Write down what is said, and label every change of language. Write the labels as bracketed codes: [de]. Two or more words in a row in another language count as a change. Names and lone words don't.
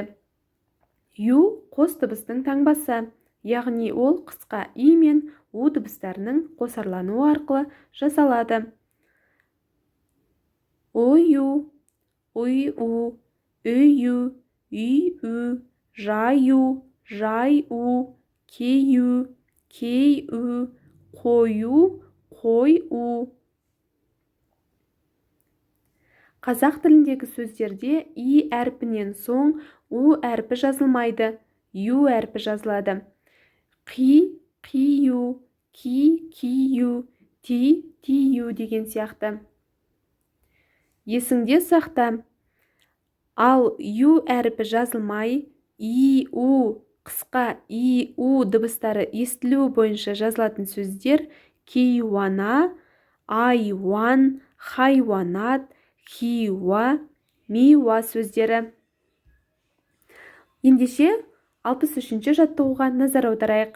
[kk] Ю қос дыбыстың таңбасы. Яғни ол қысқа и мен у дыбыстарының қосарлануы арқылы жасалады. Ою, үй-у, үй-у, үй-у, жаю, жай-у, кей-у, кей-у, қою, қой-у. Қазақ тіліндегі сөздерде и әрпінен соң у әрпі жазылмайды, ю әрпі жазылады. Қи, қию, ки, кию, ти, тию деген сияқты. Есіңде сақта. Ал ю әрпі жазылмай, и, у, қысқа и, у дыбыстары естілуі бойынша жазылатын сөздер кейуана, айуан, хайуанат, хиуа, миуа сөздері. Ендеше 63-ші жаттығуға назар аударайық.